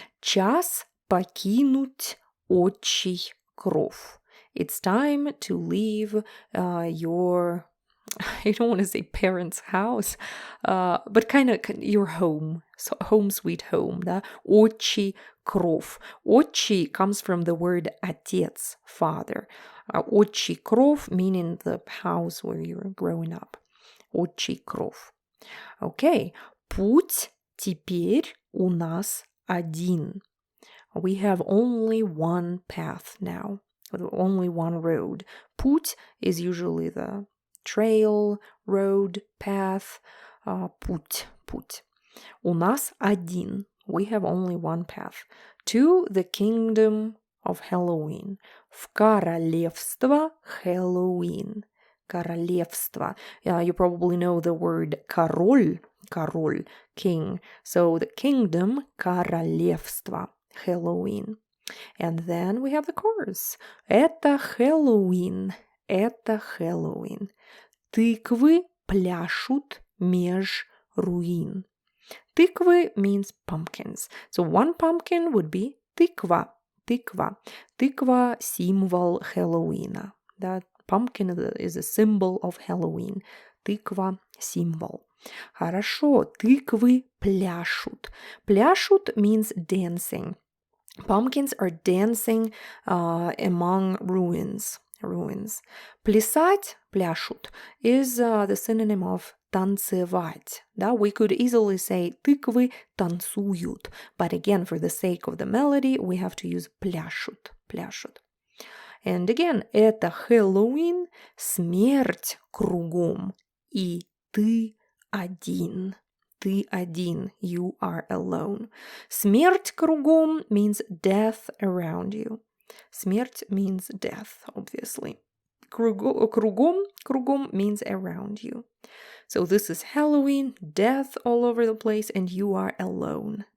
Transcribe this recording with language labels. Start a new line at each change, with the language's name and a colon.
Russian: Час покинуть отчий кров.
English: It's time to leave your... I don't want to say parents' house, but kind of your home, so home sweet home, да?
Russian: Отчий кров.
English: Отчий comes from the word отец, father. Отчий кров meaning the house where you're growing up.
Russian: Отчий кров. Okay. Путь теперь у нас один.
English: We have only one path now, only one road. Путь is usually the trail, road, path, путь.
Russian: У нас один.
English: We have only one path. To the kingdom of Halloween.
Russian: В королевство Хэллоуин. Королевство.
English: You probably know the word король, king. So the kingdom, королевство, Halloween. And then we have the chorus.
Russian: Это Хэллоуин. Это Хэллоуин. Тыквы пляшут меж руин.
English: Тыквы means pumpkins. So one pumpkin would be тыква.
Russian: Тыква символ Хэллоуина.
English: That pumpkin is a symbol of Halloween.
Russian: Тыква символ. Хорошо. Тыквы пляшут.
English: Пляшут means dancing. Pumpkins are dancing among ruins. Плясать, пляшут, is the synonym of танцевать.
Russian: Да?
English: We could easily say
Russian: тыквы танцуют,
English: but again, for the sake of the melody, we have to use пляшут. And again,
Russian: это Хэллоуин, смерть кругом, и ты один. Ты один,
English: you are alone. Смерть кругом means death around you. Смерть means death, obviously. Кругом means around you. So this is Halloween, death all over the place, and you are alone.